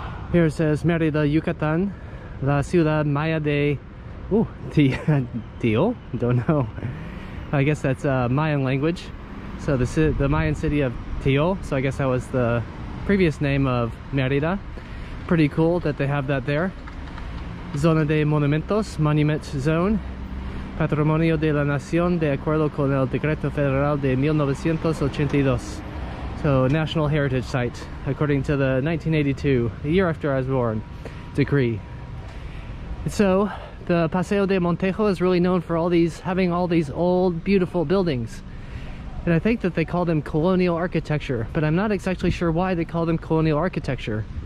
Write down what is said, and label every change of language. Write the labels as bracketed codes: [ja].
[en] Here it says [es] Mérida, Yucatán, la ciudad maya de... [en] Ooh, Tio? Don't know. I guess that's Mayan language. So the Mayan city of Tio, so I guess that was the previous name of Mérida. Pretty cool that they have that there. [es] Zona de Monumentos, [en] Monument Zone. [es] Patrimonio de la Nación de acuerdo con el Decreto Federal de 1982. [en] So, National Heritage Site, according to the 1982, the year after I was born, decree. So, the Paseo de Montejo is really known for having all these old, beautiful buildings. And I think that they call them colonial architecture, but I'm not exactly sure why they call them colonial architecture.